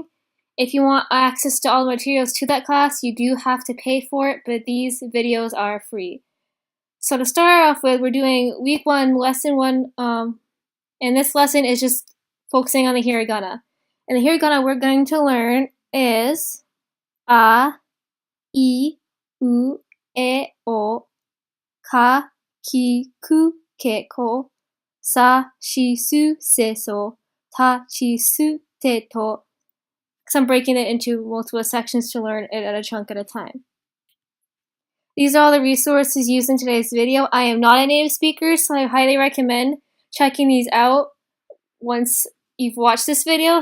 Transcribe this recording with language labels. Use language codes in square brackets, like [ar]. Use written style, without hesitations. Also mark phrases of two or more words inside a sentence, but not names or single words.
[en] If you want access to all the materials to that class, you do have to pay for it, but these videos are free. So to start off with, we're doing week 1, lesson 1, and this lesson is just focusing on the hiragana. And the hiragana we're going to learn is [ja] あ い う え お か き く け こ, さ し す せ そ た, ち す, て と. [en] Because I'm breaking it into multiple sections to learn it at a chunk at a time. These are all the resources used in today's video. I am not a native speaker, so I highly recommend checking these out once you've watched this video.